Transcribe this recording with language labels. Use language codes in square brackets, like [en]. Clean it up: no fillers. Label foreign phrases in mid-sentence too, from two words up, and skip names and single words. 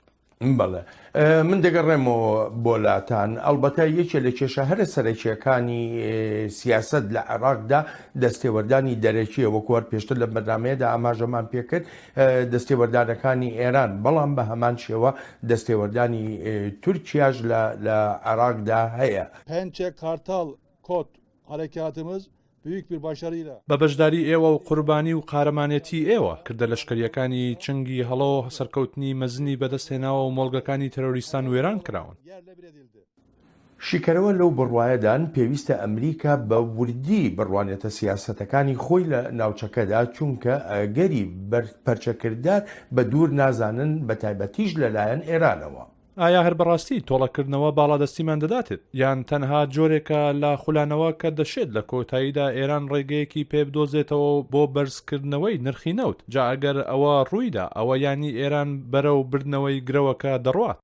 [ckb] بەڵێ من دەگەڕێمەوە بۆلاتان ئەلبەتە یەکێ لە کێشە هەرە سەرەکیەکانی سیاست لە عێراقدا دەستێوەردانی دەرەکیە وەکوەر پێشتر لە بەرنامەیەدا ئاماژەمان پێکرد دەستێوەردانەکانی ئێران بەڵام بە هەمان شێوە دەستێوەردانی تورکیاش لە عێراقدا هەیە. [tr] Pençe Kartal Kot harekatımız büyük bir başarıyla [ckb] بە بەشداری ئێوە و قوربانی و قارەمانەتی ئێوە کردە لەشکریەکانی چنگی هەڵەوە سەرکەوتنی مەزنی بەدەستهێناوە و مۆڵگەکانی تەرۆریستان وێران کراون. [tr] yerle bir edildi. [ckb] شیکەرەوە لەو بڕوایەدان پێویستە ئەمریکا بە وردی بڕوانێتە سیاسەتەکانی خۆی لە ناوچەکەدا چونکە ئەگەری پەرچەکردار بە دوور نازانن بە تایبەتیش لەلایەن ئێرانەوە. ئایا هەر بەڕاستی تۆڵەکردنەوە باڵادەستیمان دەداتێت یان تەنها جۆرێکە لە خولانەوە کە دەشێت لە کۆتاییدا ئێران ڕێگەیەکی پێ بدۆزێتەوە بۆ بەرزکردنەوەی نرخی نەوت جا ئەگەر ئەوە ڕوویدا ئەوە ینی ئێران بەرەو بردنەوەی گرەوەکە دەڕوات.